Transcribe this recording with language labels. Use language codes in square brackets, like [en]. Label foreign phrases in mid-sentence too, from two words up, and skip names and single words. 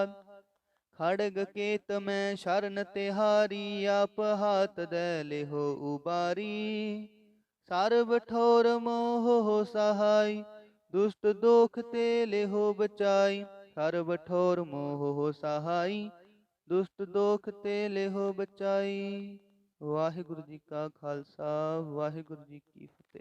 [pa] ਖੜਗ ਕੇਤ ਮੈਂ ਸ਼ਰਣ ਤਿਹਾਰੀ, ਆਪ ਹਾਥ ਦੇ ਲੇਹੋ ਉਬਾਰੀ। ਸਰਬ ਠੋਰ ਮੋਹ ਹੋ ਸਹਾਇ, ਦੁਸ਼ਟ ਦੋਖ ਤੇ ਲੇਹੋ ਬਚਾਈ। ਸਰਬ ਠੋਰ ਮੋਹ ਹੋ ਸਹਾਇ, ਦੁਸ਼ਟ ਦੋਖ ਤੇ ਲੇਹੋ ਬਚਾਈ। ਵਾਹਿਗੁਰੂ ਜੀ ਕਾ ਖਾਲਸਾ, ਵਾਹਿਗੁਰੂ ਜੀ ਕੀ ਫਤਿਹ।